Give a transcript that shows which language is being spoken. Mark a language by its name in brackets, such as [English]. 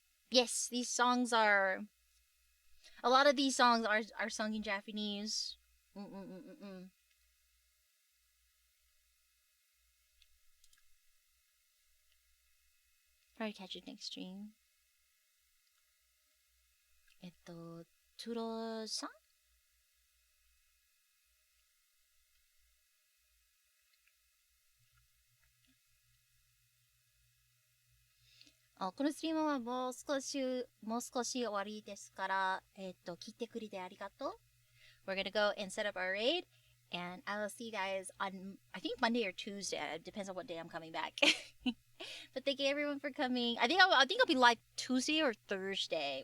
[English] Yes, these songs are. A lot of these songs are sung in Japanese. Mm-mm-mm-mm. Probably catch it next stream. [Japanese] トゥロさんこのストリームはもう少し終わりですから、聞いてくれてありがとう。 [English] We're gonna go and set up our raid, and I will see you guys on, I think Monday or Tuesday. It depends on what day I'm coming back. But thank you everyone for coming. I think I'll be live Tuesday or Thursday.